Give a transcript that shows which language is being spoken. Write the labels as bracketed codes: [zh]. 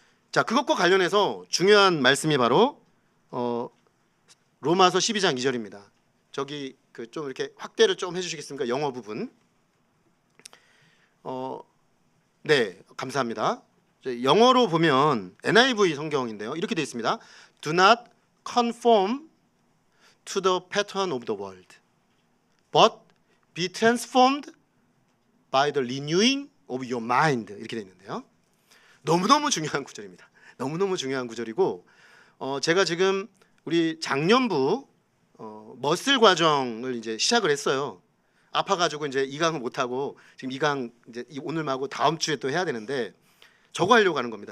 [ko] 자, 그것과 관련해서 중요한 말씀이 바로 로마서 12장 2절입니다. 저기 좀 이렇게 확대를 좀 해주시겠습니까? 영어 부분. 네, 감사합니다. 영어로 보면 NIV 성경인데요. 이렇게 되어 있습니다. [en] Do not conform to the pattern of the world, but be transformed by the renewing of your mind. [ko] 이렇게 되어 있는데요. 너무너무 중요한 구절입니다. 너무너무 중요한 구절이고 제가 지금 우리 작년부 머슬 과정을 이제 시작을 했어요. 아파가지고 이제 2강을 못하고 지금 2강 이제 오늘 말고 다음 주에 또 해야 되는데 저거 하려고 하는 겁니다.